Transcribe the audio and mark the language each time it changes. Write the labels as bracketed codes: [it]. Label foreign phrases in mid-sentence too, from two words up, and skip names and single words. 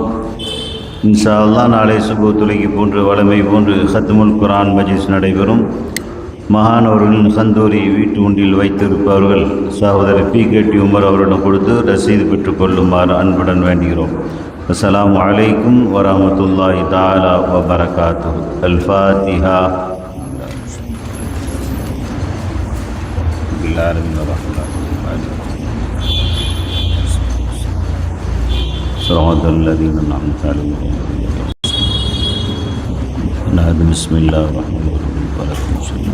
[ar] إن شاء الله [ta] நாளை சுபு துலைக்கு போன்று வளமை போன்று [ar] ختم القرآن [ta] மஜ்லிஸ் நடைபெறும். மகானவர்களின் ஹந்தூரி வீட்டு ஒன்றில் வைத்திருப்பவர்கள் சகோதரர் PKT உமர் அவரிடம் கொடுத்து ரசீது பெற்றுக்கொள்ளுமாறு அன்புடன் வேண்டுகிறோம். [ar] السلام عليكم ورحمة الله تعالى وبركاته. الفاتحة. صراط الذين أنعمت عليهم بسم الله الرحمن الرحيم.